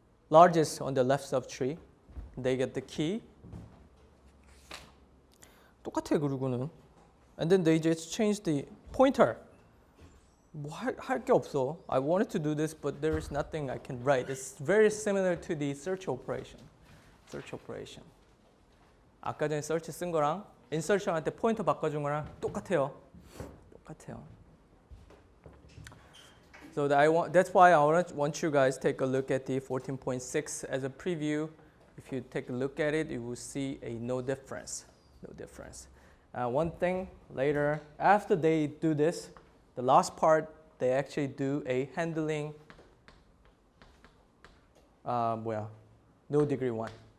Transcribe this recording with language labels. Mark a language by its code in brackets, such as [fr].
[en] Largest on the left subtree. They get the key. [ko] 똑같아 그리고는. [en] And then they just change the pointer. [ko] 뭐 할 게 없어. [en] I wanted to do this, but there is nothing I can write. It's very similar to the search operation. Search operation. [ko] 아까 전에 search 쓴 거랑 insertion 할 때 포인터 바꿔준 거랑 똑같아요. 똑같아요. [en] So that's why I want you guys to take a look at the 14.6 as a preview. If you take a look at it, you will see a no difference. No difference. One thing later, after they do this, the last part, they actually do a handling, no degree 1.